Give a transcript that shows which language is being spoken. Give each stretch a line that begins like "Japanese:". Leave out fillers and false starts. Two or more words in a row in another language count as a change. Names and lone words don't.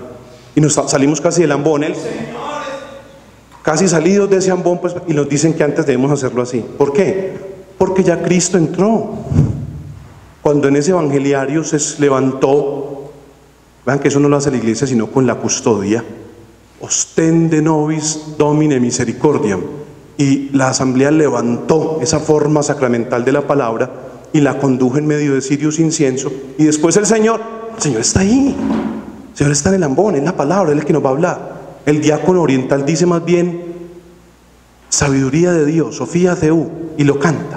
Spanish: Y nos salimos casi del ambón, casi salidos de ese ambón, pues, y nos dicen que antes debemos hacerlo así. ¿Por qué? Porque ya Cristo entró. Cuando en ese evangeliario se levantó, vean que eso no lo hace la iglesia sino con la custodia,
Latin: ostende nobis domine misericordiam,
Spanish: y la asamblea levantó esa forma sacramental de la palabra y la condujo en medio de cirios incienso, y después el Señor está ahí, el Señor está en el ambón, en la palabra, Él es el que nos va a hablar. El diácono oriental dice más bien sabiduría de Dios,
Greek: Σοφία Θεού,
Spanish: y lo canta.